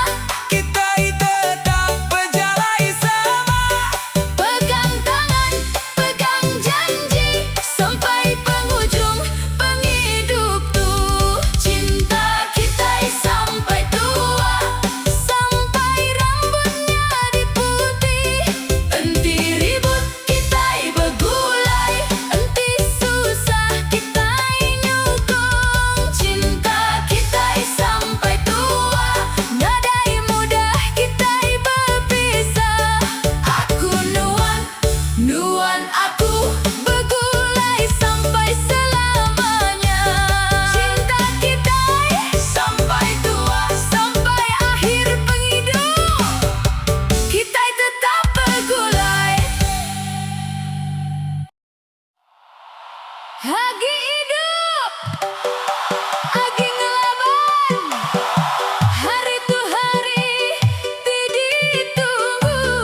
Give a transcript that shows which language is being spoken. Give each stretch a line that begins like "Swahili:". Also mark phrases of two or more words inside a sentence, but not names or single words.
Malay: Kita tetap berjalan sama. pegang tangan, pegang janji, sampai penghujung penghidup tuh. Cinta kita sampai tua, sampai rambutnya diputih.
Iban: Enti ribut kita begulai, enti susah kita nyukung. Cinta kita sampai tua, nadai mudah kita berpisah. Aku nuan, nuan aku begulai sampai selamanya. Cinta kita sampai tua, sampai akhir penghidup, kita tetap begulai. Agi hidup, agi ngelaban, hari tu hari ditunggu.